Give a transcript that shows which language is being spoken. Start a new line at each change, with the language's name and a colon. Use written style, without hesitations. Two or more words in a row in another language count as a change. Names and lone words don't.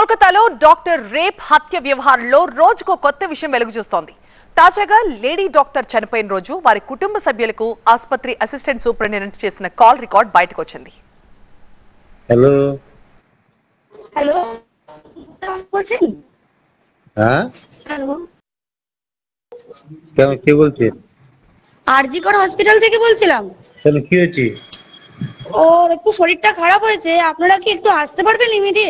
Telugu: ఇండియాలో డాక్టర్ రేప్ హత్య వ్యవహారంలో రోజుకో కొత్త విషయం వెలుగు చూస్తోంది. తాజాగా లేడీ డాక్టర్ చనిపోయిన రోజు వారి కుటుంబ సభ్యులకు ఆసుపత్రి అసిస్టెంట్ సూపరింటెండెంట్ చేసిన కాల్ రికార్డ్ బయటకు వచ్చింది.
Bangla: हेलो হ্যালো বলছেন? হ্যাঁ হ্যালো কেন কে বলছেন? আরজিকর হসপিটাল থেকে বলছিলাম। কেন কি হয়েছে? ওর একটু শরীরটা খারাপ হয়েছে, আপনারা কি একটু আসতে পারবেন ইমিডিয়েট?